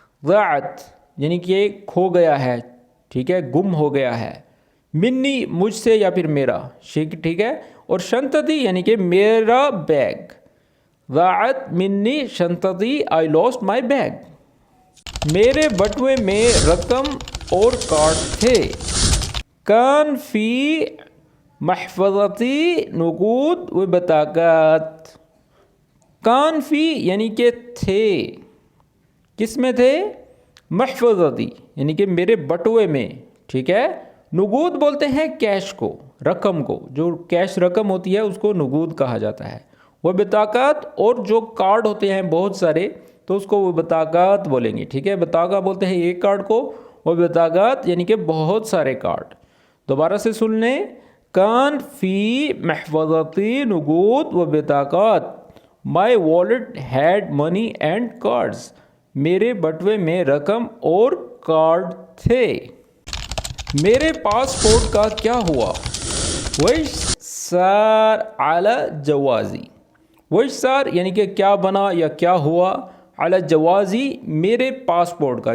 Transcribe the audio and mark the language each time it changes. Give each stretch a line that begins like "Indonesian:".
Urdu: ضاعت یعنی کہ کھو گیا ہے. ٹھیک ہے، گم ہو گیا ہے. منی مجھ سے یا پھر میرا. ٹھیک ہے، اور شنطتی یعنی کہ میرا بیگ.
Arabic: ضاعت منی شنطتی،
English: I lost my bag.
Urdu: میرے بٹوے میں رقم اور کارڈ تھے.
Arabic: کان فی محفظتی نقود و بطاقات.
Urdu: کان فی یعنی کہ تھے، کس میں تھے؟ محفظتی یعنی کہ میرے بٹوے میں. ٹھیک ہے، نقود بولتے ہیں کیش کو، رقم کو. جو کیش رقم ہوتی ہے اس کو نقود کہا جاتا ہے. وہ بطاقات، اور جو کارڈ ہوتے ہیں بہت سارے تو اس کو وہ بطاقات بولیں گے. ٹھیک ہے، بطاقہ بولتے ہیں ایک کارڈ کو، وہ بطاقات یعنی کہ بہت سارے کارڈ. دوبارہ سے سن لیں.
Arabic: کان فی محفظتی نقود و بطاقات.
English: My wallet had money and cards.
Urdu: میرے بٹوے میں رقم اور کارڈ تھے. میرے پاسپورٹ کا کیا ہوا؟
Arabic: وش سار علی جوازی.
Urdu: وش سار یعنی کہ کیا بنا یا کیا ہوا. علی جوازی میرے پاسپورٹ کا.